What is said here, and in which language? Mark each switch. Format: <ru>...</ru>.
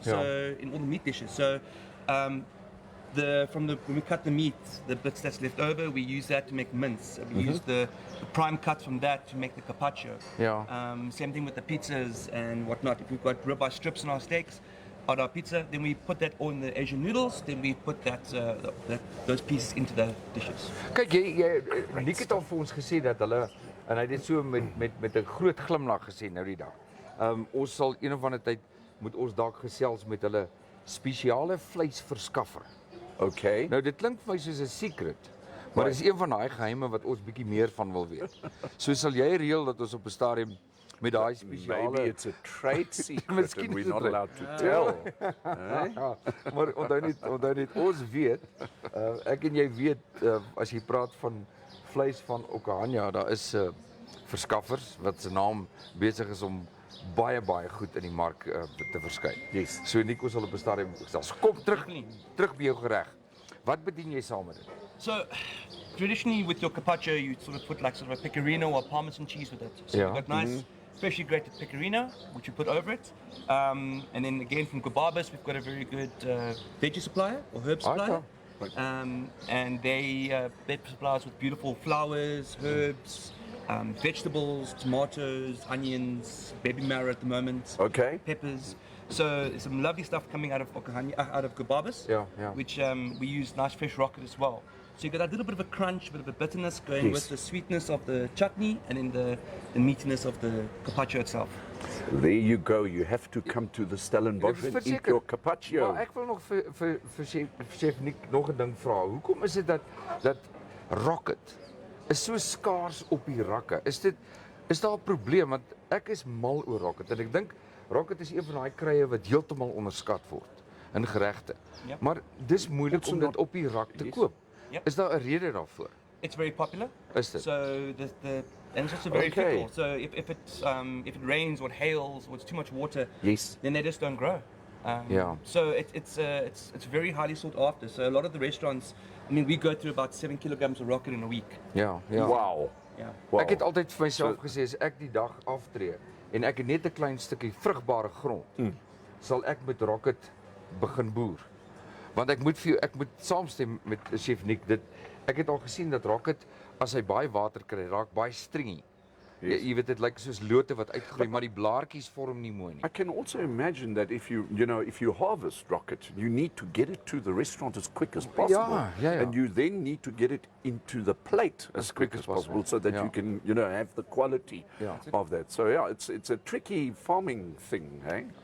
<en>So in all the meat dishes. So when we cut the meat, the bits that's left over, we use that to make mince. We use the prime cut from that to make the carpaccio. Yeah. Same thing with the pizzas and whatnot. If we've got ribeye strips on our steaks, on our pizza, then we put that all in the Asian noodles. Then we put those pieces into the dishes.</en> <af>Kyk, jy Nick het al vir ons gesê dat hulle En hy het dit so met 'n groot glimlag gesê nou die dag. Ons sal een of ander tyd moet ons dalk gesels met hulle spesiale vleisverskaffer.</af> <en>Okay.</en> <af>Nou dit klink vir my soos 'n secret, maar dis een van daai geheime wat ons bietjie meer van wil weet. So sal jy reël dat ons op 'n stadium met daai spesiale</af> <en>Maybe it's a trade secret</en> <af>Miskien</af> <en>and</en> <af>is</af> <en>we're not</en> <af>dit</af> <en>allowed to tell.</en> <af>Ja, maar onthou net ons weet, ek en jy weet as jy praat van vleis van Okahanya, daar is verskaffers wat se naam besig is om baie goed in die mark te verskyn.</af> <en>Yes.</en> <af>So Nico sal op 'n stadium gesels. Kom terug by jou gereg. Wat bedien jy saam met dit?</af> <en>So, traditionally with your carpaccio, you sort of put like sort of a pecorino or parmesan cheese with it. So Yeah. you've got nice, freshly grated pecorino, which you put over it. And then again from Gubabas, we've got a very good veggie supplier or herb supplier. And they supply us with beautiful flowers, herbs, vegetables, tomatoes, onions, baby marrow at the moment, Okay. peppers. So there's some lovely stuff coming out of Okahanya, out of Gubabas, Yeah. which we use nice fresh rocket as well. So you got a little bit of a crunch, a bit of a bitterness going Yes. with the sweetness of the chutney and then the meatiness of the carpaccio itself. There you go. You have to come to the Stellenbosch and eat</en> <af>Verseker.</af> <en>your carpaccio.</en> <af>Maar ek wil nog vir chef Nick nog 'n ding vra. Hoekom is dit dat rocket is so skaars op die rakke? Is daar 'n probleem? Want ek is mal oor rocket en ek dink rocket is een van daai krye wat heeltemal onderskat word in geregte.</af> <en>Yep.</en> <af>Maar dis moeilik</af> <en>Also</en> <af>om dit</af> <en>not-</en> <af>op die rak te</af> <en>Yes.</en> <af>koop.</af> <en>Yep.</en> <af>Is daar 'n rede daarvoor?</af> <en>It's very popular.</en> <af>Is dit?</af> <en>So and it's also very Okay. fickle. So if it rains or it hails or it's too much water, Yes. then they just don't grow. Yeah. So it's very highly sought after. So a lot of the restaurants, I mean, we go through about 7 kilograms of rocket in a week.</en> <af>Ja.</af> <en>Wow. Yeah. Wow.</en> <af>Ek het altyd vir myself gesê as ek die dag aftree en ek het net 'n klein stukkie vrugbare grond, sal ek met rocket begin boer. Want ek moet saamstem met chef Nick dit ek het al gesien dat rocket as hy baie water kry, raak baie stringy. Yes. Jy weet dit lyk soos lote wat uitgroei, maar die blaartjies vorm nie mooi nie.</af> <en>I can also imagine that if you harvest rocket, you need to get it to the restaurant as quick as possible, yeah. and you then need to get it into the plate as quick as possible, so that Yeah. you can have the quality Yeah. of that. So yeah, it's a tricky farming thing, hey?</en>